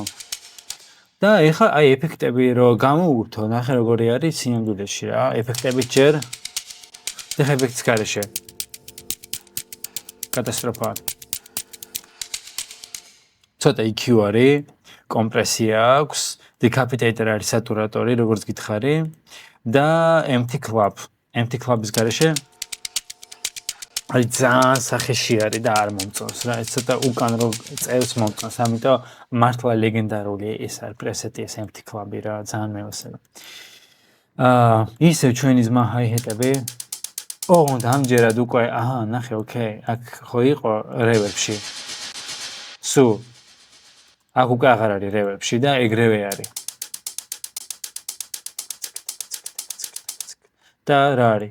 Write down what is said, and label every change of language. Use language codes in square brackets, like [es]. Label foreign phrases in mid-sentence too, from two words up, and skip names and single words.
[ka] და ეხლა აი ეფექტები რო გამოვურთო, ნახე როგორი არის სინამდვილეში რა. ეფექტები ჯერ და ეფექტის გარეშე. კატასტროფა. ცოტა EQ არის, კომპრესია აქვს, decapitator არის სატურატორი, როგორც გითხარი. და [en] empty club- [ka] ის გარეშე აი ძალიან სახეში არის და არ მომწონს რა, ეს ცოტა უკან რო წევს მომწონს, ამიტომ მართლა ლეგენდარული ეს არის პრესეტი, ეს [en] empty club- [ka] ი რა, ძალიან მევასება. ისევ ჩვენი ზმა hi-hat-ები. და ამჯერად უკვე, ნახე, ოკეი, აქ ხო იყო რევერბში. აქ უკვე აღარ არის რევერბში და ეგრევე არის. და რა არის?